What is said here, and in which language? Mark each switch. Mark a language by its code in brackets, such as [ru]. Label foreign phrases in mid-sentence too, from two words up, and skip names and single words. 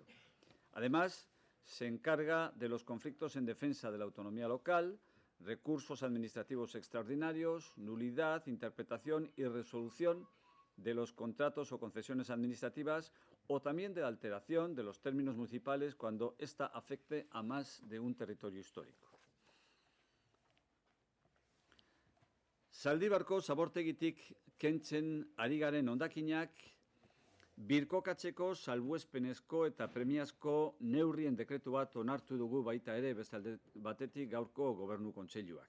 [es] Además, se encarga de los conflictos en defensa de la autonomía local, recursos administrativos extraordinarios, nulidad, interpretación y resolución de los contratos o concesiones administrativas o también de la alteración de los términos municipales cuando ésta afecte a más de un territorio histórico. [eu] Zaldibarko zabortegitik kentzen ari garen hondakinak birkokatzeko salbuespenezko eta premiazko neurrien dekretu bat onartu dugu baita ere beste alde batetik gaurko Gobernu Kontseiluak.